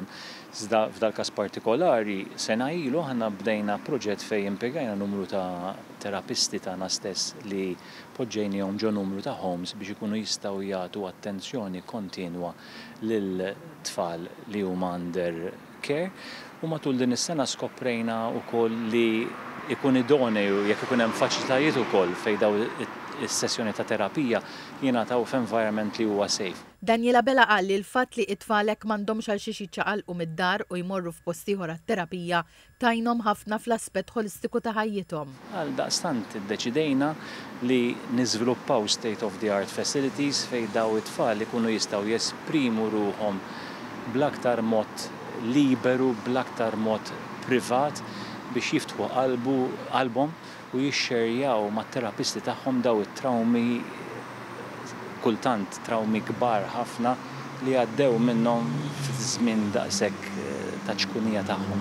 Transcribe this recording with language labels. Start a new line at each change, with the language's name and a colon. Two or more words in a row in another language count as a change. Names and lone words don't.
Maltese: Iżda f'dal każ partikolari sena ilu aħna bdejna proġett fejn impjegajna numru ta' terapisti tagħna stess li poġġejnihom ġo numru ta' homes biex ikunu jistgħu jagħtu attenzjoni kontinwa lil tfal li huma
English: under care
Maltese: u matul din is-sena skoprejna wkoll li ikun idonej jekk ikun hemm faċilitajiet ukoll fejn daw is-sessjoni ta' terapija jingħataw f'environment li huwa safe. Daniela Bela qal li l-fatt li t-tfalek m'għandhomx għal xi jiċċaqalqu mid-dar u jmorru f'post ieħor għat-terapija tajnhom ħafna fl-aspett holistiku ta' ħajjithom. Għaldaqstant iddeċidejna li niżviluppaw
English: state of the art facilities
Maltese: fejn daw it-tfal ikunu jistgħu jesprimu ruhom bl-aktar mod liberu, bl-aktar mod privat biex jiftħu qalbhom u jixxerjaw mat-terapisti tagħhom daw it-trawmi kultant trawmi kbar ħafna li għaddew minnhom f'żmien daqshekk ta' ċkunija tagħhom.